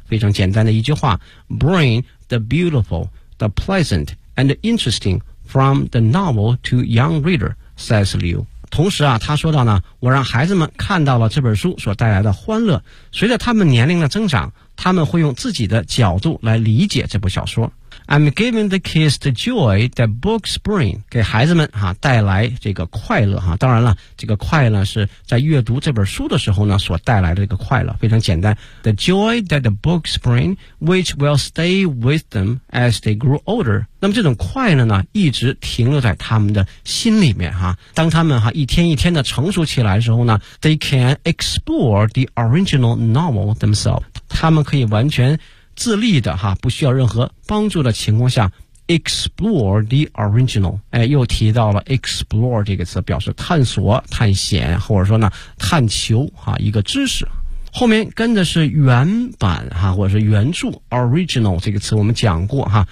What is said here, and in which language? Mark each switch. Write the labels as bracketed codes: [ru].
[zh] 非常简单的一句话 [en] bring the beautiful, the pleasant, and the interesting from the novel to young reader, says Liu. [zh] 同时啊，他说到呢，我让孩子们看到了这本书所带来的欢乐。随着他们年龄的增长，他们会用自己的角度来理解这部小说。 [en] I'm giving the kids the joy that books bring. [zh] 给孩子们带来这个快乐。当然了，这个快乐是在阅读这本书的时候呢所带来的这个快乐。非常简单。 [en] The joy that the books bring, which will stay with them as they grow older. [zh] 那么这种快乐呢一直停留在他们的心里面。当他们一天一天的成熟起来的时候呢 , [en] they can explore the original novel themselves. [zh] 他们可以完全自立的，不需要任何帮助的情况下 [en] explore the original [zh] 又提到了 explore 这个词表示探索探险或者说呢探求，一个知识后面跟的是原版，或者是原著 original 这个词我们讲过